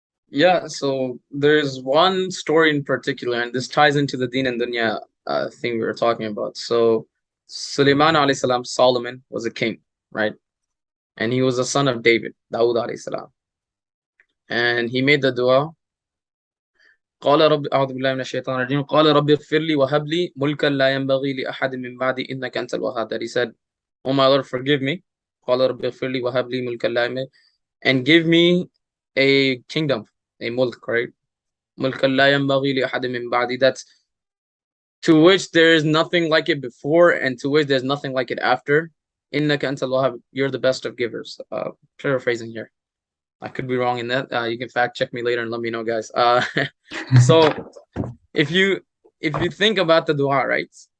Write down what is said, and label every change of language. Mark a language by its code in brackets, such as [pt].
[en] yeah, so there's one story in particular, and this ties into the Deen and Dunya thing we were talking about. So Sulaiman alayhi salam, Solomon was a king, right? And he was the son of David, Dawood alayhi salam. And he made the dua. [ar] قال رب أعوذ بالله من الشيطان الرجيم قال رب اغفر لي وهب لي ملكا لا ينبغي لأحد من بعدي إنك أنت الوهاب. [en] That he said, "Oh my Lord, forgive me." [ar] قال رب اغفر لي وهب لي ملكا لا ينبغي, [en] and give me a kingdom, a mulk, right? [ar] ملكا لا ينبغي لأحد من بعدي. [en] That's to which there is nothing like it before, and to which there's nothing like it after. [ar] إنك أنت الوهاب. [en] You're the best of givers. Paraphrasing here. I could be wrong in that. You can fact check me later and let me know, guys. So if you if you think about the dua, right?